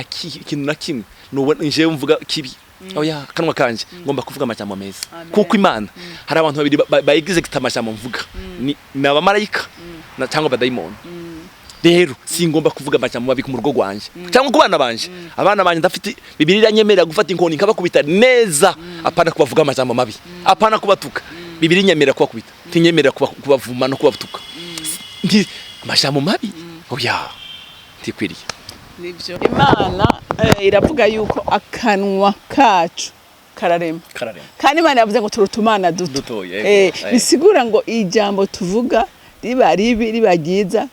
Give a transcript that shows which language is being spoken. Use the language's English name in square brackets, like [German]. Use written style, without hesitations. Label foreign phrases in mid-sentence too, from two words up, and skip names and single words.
[Kinyarwanda] kintu na kimwe nubona nje mvuga kibi oya kanwa kanje ngomba kuvuga amajambo meza kuko Imana hari abantu babiri bayigize amajambo mvuga ni abamarayika na cyangwa abadayimoni rero singomba kuvuga amajambo mabi ku rugo rwanje cyangwa ku bana banje abana banje ndafite Bibiliya nyemerera gufata inkoni nkabakubita neza apana kubavuga amajambo mabi apana kubatuka Bibiliya nyemerera kubakubita tinyemerera kubavuma no kubatuka ndi amajambo mabi oya ntikwiriye nibyo Imana iravuga yuko akanwa kacu kararema kandi Imana yavuze ngo turutumana duto bisigura ngo ijambo tuvuga riba ribi riba ryiza